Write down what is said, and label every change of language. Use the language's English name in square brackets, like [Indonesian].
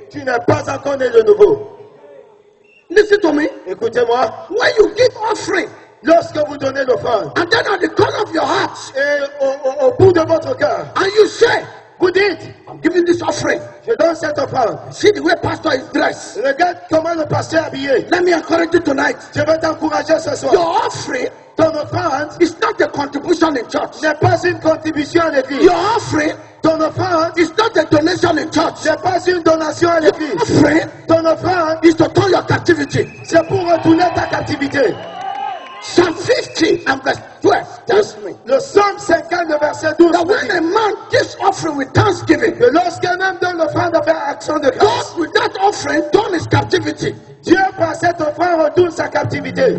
[French] tu n'es pas encore né de nouveau. [English] Listen to me. [French] Écoutez-moi, [English] When you give offering, [French] lorsque vous donnez l'offrande [English] and then at the corner of your heart, [French] et au bout de votre cœur, [English] and you say, [French] vous dites, [English] I'm giving this offering. [French] je donne cette offrande. [English] See the way pastor is dressed. [French] Regarde comment le pasteur est habillé. [English] Let me encourage you tonight. [French] Je vais t'encourager ce soir. [English] Your offering [French] Ton offrande [English] is not a contribution in church. [French] n'est pas une contribution à l'église. [English] Your offering [French] Ton offrande [English] is not a donation in church. [French] n'est pas une donation à l'église. [English] Offering [French] Ton offrande, [English] is to turn your captivity. [French] c'est pour retourner ta captivité. [English] Psalm 50 and verse 12 tells me [French] Le psaume 50, le verset 12 [English] that [French] nous [English] when [French] dit [English] a man gives offering with thanksgiving, [French] que lorsqu'un homme donne l'offrande avec action de grâce, [English] God with that offering turn his captivity. [French] Dieu par cette offrande retourne sa captivité.